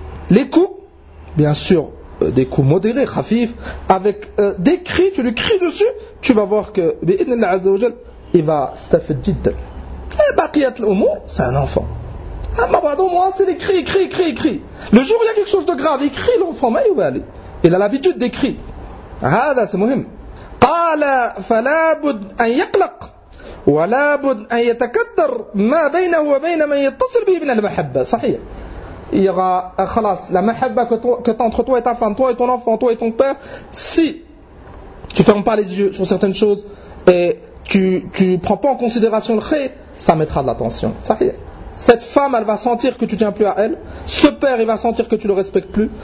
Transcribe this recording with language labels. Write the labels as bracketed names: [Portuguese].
[French] Les coups, bien sûr, des coups modérés, khafif, avec des cris, tu lui cries dessus, tu vas voir que il va stafed jiddan. Et [Arabic] baqiyat l'umour, [French] c'est un enfant. Ma pardon, moi, c'est les cris, cris, cris, cris. Le jour où il y a quelque chose de grave, il crie l'enfant, mais il va aller. Il a l'habitude des cris. [Arabic] هذا [French] c'est [Arabic] مهم. قال فلا بد أن يقلق ولا بد أن يتكدر ما بينه وبين من يتصل به من المحبة. صحيح. [French] Il y aura, [Arabic] خلاص, [French] la mahabba que t'as entre toi et ta femme, toi et ton enfant, toi et ton père, si tu ne fermes pas les yeux sur certaines choses et tu ne prends pas en considération le khayr, ça mettra de l'attention. Sahih. Cette femme, elle va sentir que tu ne tiens plus à elle. Ce père, il va sentir que tu ne le respectes plus.